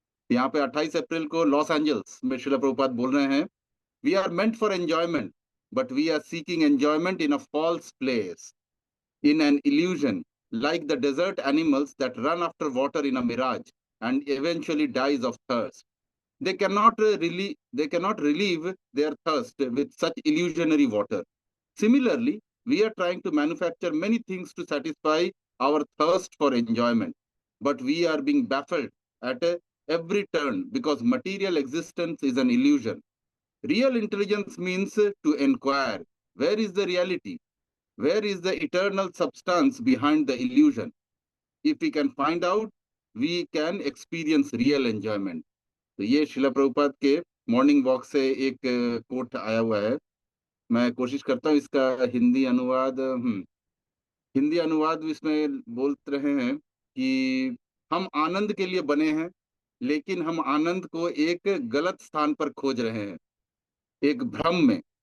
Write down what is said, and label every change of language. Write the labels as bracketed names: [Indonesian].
[Hindi] यहाँ पे 28 अप्रैल को लॉस एंजल्स में शिला प्रभुपाद बोल रहे हैं, [English] We are meant for enjoyment, but we are seeking enjoyment in a false place, in an illusion, like the desert animals that run after water in a mirage and eventually dies of thirst. They cannot relieve their thirst with such illusionary water. Similarly, we are trying to manufacture many things to satisfy our thirst for enjoyment, but we are being baffled at every turn because material existence is an illusion. Real intelligence means to inquire, where is the reality? Where is the eternal substance behind the illusion? If we can find out, we can experience real enjoyment. [Hindi] तो ये शिला प्रभुपाद के morning walk से एक coat आया हुआ है। मैं कोशिश करता हूँ इसका हिंदी अनुवाद। हिंदी अनुवाद भी इसमें बोल रहे हैं कि हम आनंद के लिए बने हैं, लेकिन हम आनंद को एक गलत स्थान पर खोज रहे हैं, एक भ्रम में।